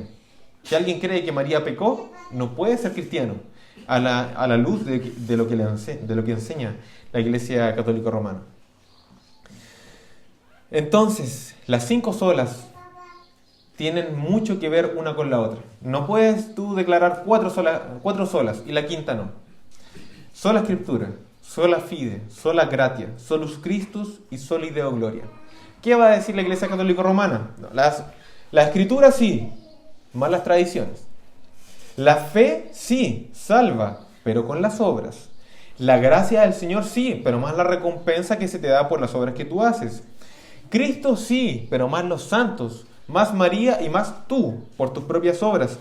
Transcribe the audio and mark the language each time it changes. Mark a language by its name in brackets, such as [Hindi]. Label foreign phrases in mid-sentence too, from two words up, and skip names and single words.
[Spanish] Si alguien cree que María pecó, no puede ser cristiano a la luz de lo que enseña la Iglesia Católica Romana. Entonces, las 5 solas tienen mucho que ver una con la otra. No puedes tú declarar 4 solas y la quinta no. Sola Escritura, [Latin] sola fide, sola gratia, solus Christus y soli Deo gloria. [Spanish] ¿Qué va a decir la Iglesia Católica Romana? No, la Escritura sí, más las tradiciones. La fe sí, salva, pero con las obras. La gracia del Señor sí, pero más la recompensa que se te da por las obras que tú haces. Cristo sí, pero más los santos, más María y más tú, por tus propias obras.